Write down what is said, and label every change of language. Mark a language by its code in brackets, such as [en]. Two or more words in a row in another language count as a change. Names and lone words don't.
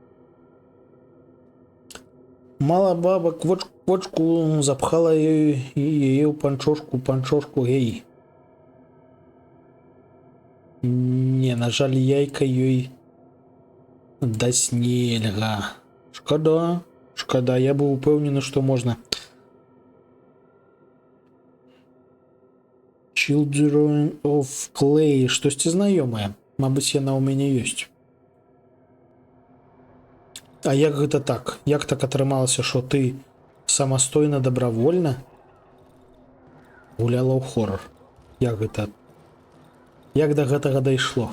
[be] Мала баба квочку запхала яе ў панчошку гей. Не, на жаль, яйка ёй даць нельга. Шкада. Шкада, я быў упэўнены, што можна. Children of Clay. Штосьці знаёмае. Мабыць, яна ў мяне ёсць. А як гэта так? Як так атрымалася, што ты самастойна, добравольна гуляла ў хорор? Як гэта? Як да гэтага дайшло?